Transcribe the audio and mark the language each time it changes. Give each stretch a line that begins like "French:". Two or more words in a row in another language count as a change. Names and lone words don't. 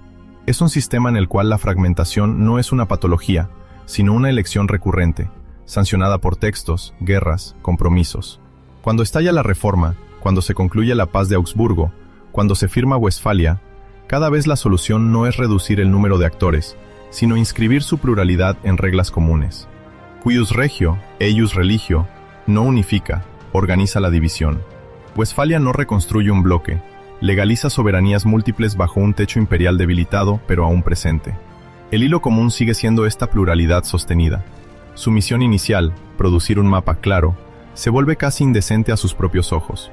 Spanish: Es un sistema en el cual la fragmentación no es una patología, sino una elección recurrente, sancionada por textos, guerras, compromisos. Cuando estalla la Reforma, cuando se concluye la paz de Augsburgo, cuando se firma Westfalia, cada vez la solución no es reducir el número de actores, sino inscribir su pluralidad en reglas comunes.
Latin: Cuius regio, eius religio,
Spanish: no unifica, organiza la división. Westfalia no reconstruye un bloque, legaliza soberanías múltiples bajo un techo imperial debilitado, pero aún presente. El hilo común sigue siendo esta pluralidad sostenida. Su misión inicial, producir un mapa claro, se vuelve casi indecente a sus propios ojos.